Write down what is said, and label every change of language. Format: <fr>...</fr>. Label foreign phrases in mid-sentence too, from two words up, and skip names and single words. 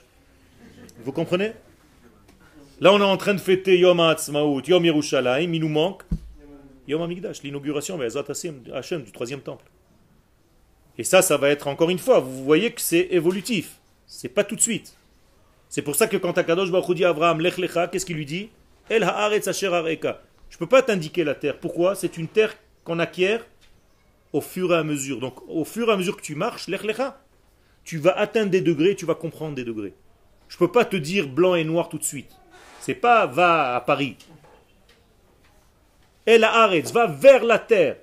<fr>Vous comprenez? Là, on est en train de fêter Yom Ha'atzmaut, Yom Yerushalayim. Il nous manque Yom Amikdash, l'inauguration Hashem, du troisième temple. Et ça va être encore une fois. Vous voyez que c'est évolutif. C'est pas tout de suite. C'est pour ça que quand</fr> <he>הקדוש ברוך הוא</he> <fr>dit à Abraham,</fr> <he>לך לך,</he> <fr>qu'est-ce qu'il lui dit?</fr> <he>אל הארץ אשר אראך.</he> <fr>Je ne peux pas t'indiquer la terre. Pourquoi? C'est une terre qu'on acquiert au fur et à mesure. Donc, au fur et à mesure que tu marches,</fr> <he>לך לך,</he> <fr>tu vas atteindre des degrés, tu vas comprendre des degrés. Je ne peux pas te dire blanc et noir tout de suite. C'est pas va à Paris.</fr> <he>אל הארץ,</he> <fr>va vers la terre.</fr>